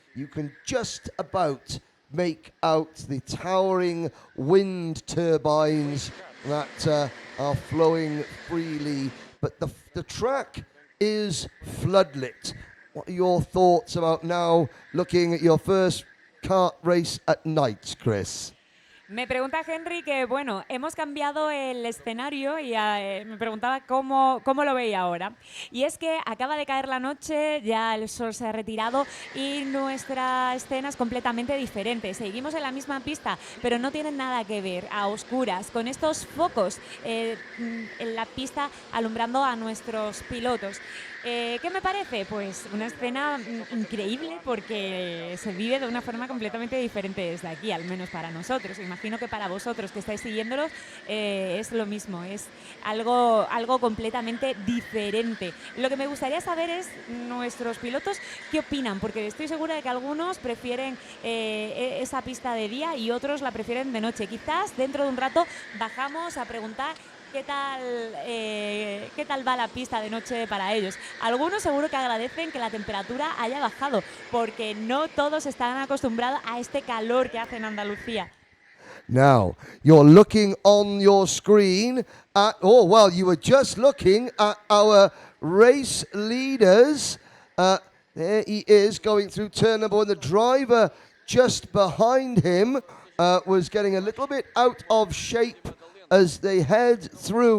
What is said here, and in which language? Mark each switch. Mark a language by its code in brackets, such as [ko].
[en] You can just about make out the towering wind turbines that are flowing freely. But the track is floodlit. What are your thoughts about now looking at your first kart race at night, Chris? [es] Me pregunta Henry que, bueno, hemos cambiado el escenario y me preguntaba cómo lo veía ahora. Y es que acaba de caer la noche, ya el sol se ha retirado y nuestra escena es completamente diferente. Seguimos en la misma pista, pero no tienen nada que ver, a oscuras, con estos focos en la pista alumbrando a nuestros pilotos. ¿Qué me parece? Pues una escena increíble porque se vive de una forma completamente diferente desde aquí, al menos para nosotros. Imagino que para vosotros que estáis siguiéndolos es lo mismo, es algo completamente diferente. Lo que me gustaría saber es nuestros pilotos qué opinan, porque estoy segura de que algunos prefieren esa pista de día y otros la prefieren de noche. Quizás dentro de un rato bajamos a preguntar ¿qué tal va la pista de noche para ellos? Algunos seguro que agradecen que la temperatura haya bajado, porque no todos están acostumbrados a este calor que hace en Andalucía. [en] Now, you're looking on your screen at, oh, well, you were just looking at our race leaders. There he is going through turn number 1. The driver just behind him was getting a little bit out of shape as they head through.